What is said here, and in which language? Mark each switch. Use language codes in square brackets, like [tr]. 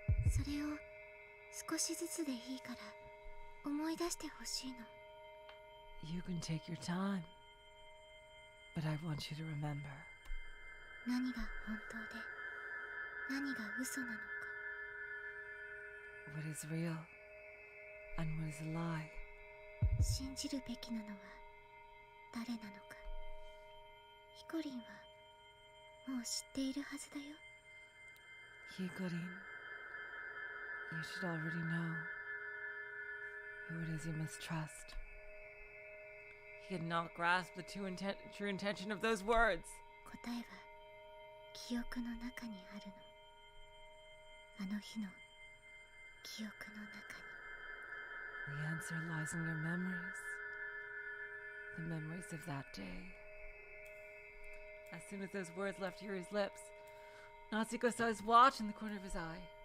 [ja] それを少しずつでいいから思い出してほしいの [en] You can take your time, but I want you to remember. [ja] 何が本当で何が嘘なのか [en] What is real and what is a lie. [ja] 信じるべきなのは誰なのかヒコリンはもう知っているはずだよ [en] Hikorin, you should already know who it is you must trust. He had not grasped the true intention of those words. [ja] 答えは記憶の中にあるのあの日の記憶の中に [en] The answer lies in your memories. The memories of that day. As soon as those words left Yuri's lips, Natsuhiko saw his watch in the corner of his eye.